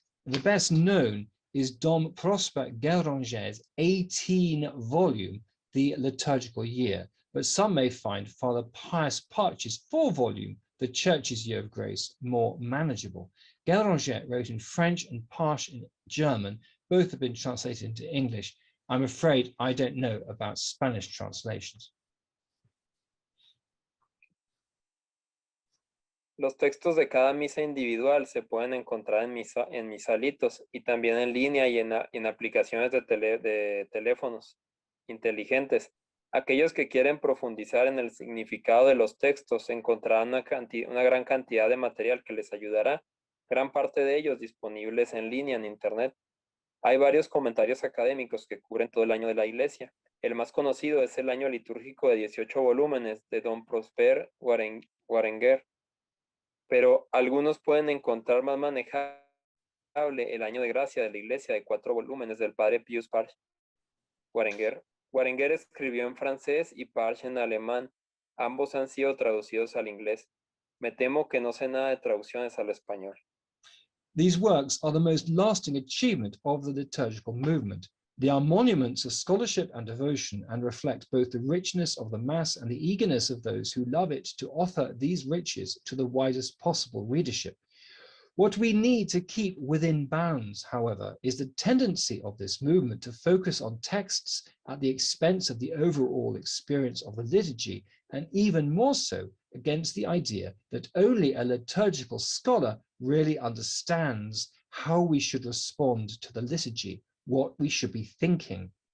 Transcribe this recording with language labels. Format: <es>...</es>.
<en>The best known is Dom Prosper Guéranger's 18-volume, The Liturgical Year, but some may find Father Pius Parch's 4-volume, The Church's Year of Grace, more manageable. Guéranger wrote in French and Parch in German. Both have been translated into English. I'm afraid I don't know about Spanish translations.</en> <es>Los textos de cada misa individual se pueden encontrar en misalitos y también en línea y en aplicaciones de teléfonos inteligentes. Aquellos que quieren profundizar en el significado de los textos encontrarán una gran cantidad de material que les ayudará, gran parte de ellos disponibles en línea en Internet. Hay varios comentarios académicos que cubren todo el año de la Iglesia. El más conocido es el año litúrgico de 18 volúmenes de Don Prosper Guéranger, pero algunos pueden encontrar más manejable el año de gracia de la Iglesia de 4 volúmenes del padre Pius Parch. Guéranger escribió en francés y Parch en alemán. Ambos han sido traducidos al inglés. Me temo que no sé nada de traducciones al español.</es> <en>These works are the most lasting achievement of the liturgical movement. They are monuments of scholarship and devotion and reflect both the richness of the Mass and the eagerness of those who love it to offer these riches to the widest possible readership. What we need to keep within bounds, however, is the tendency of this movement to focus on texts at the expense of the overall experience of the liturgy, and even more so against the idea that only a liturgical scholar really understands how we should respond to the liturgy, what we should be thinking.</en>